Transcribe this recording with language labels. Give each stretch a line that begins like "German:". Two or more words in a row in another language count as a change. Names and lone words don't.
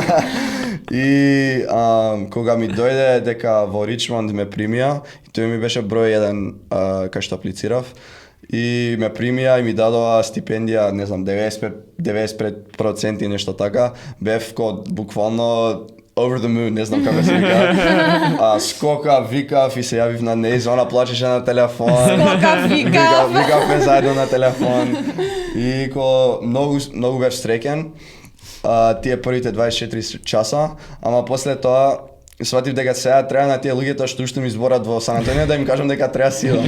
Macedonian: И кога ми дојде дека во Ричмонд ме примија, и тој ми беше број 1 кај што аплицирав. И ме примија и ми дадоа стипендија, не знам, 95% нешто така. Бев буквално
English: over the moon,
Macedonian: не знам како се вика. Скокав, викав и се јавив на нејз, она плачеше на телефон. Викавме заедно на телефон. И многу бев среќен. Тие првите 24 часа, ама после тоа сватив дека сега треба на тие луѓето што уште ми зборат во Сан Антонио да им кажам дека треба сидам.